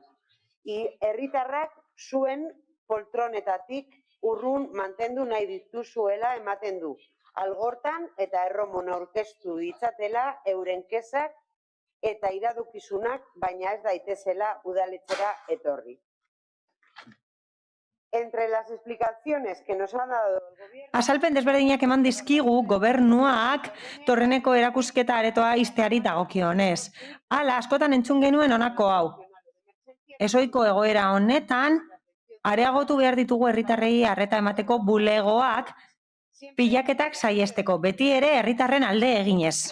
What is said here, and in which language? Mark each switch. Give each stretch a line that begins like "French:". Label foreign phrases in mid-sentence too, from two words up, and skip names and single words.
Basque: Herritarrak zuen poltronetatik urrun mantendu nahi dituzuela ematen du. Algortan eta erromon aurkeztu ditzatela euren kezak eta iradokizunak, baina ez daitezela udaletxera etorri.
Spanish: Entre las explicaciones que nos ha dado el gobierno...
Basque: Azalpen desberdinak eman dizkigu gobernuak Torreneko erakusketa aretoa ixteari dagokionez. Hala, askotan entzun genuen honako hau. Ezohiko egoera honetan, areagotu behar ditugu herritarrei arreta emateko bulegoak pilaketak saiesteko, beti ere herritarren alde eginez.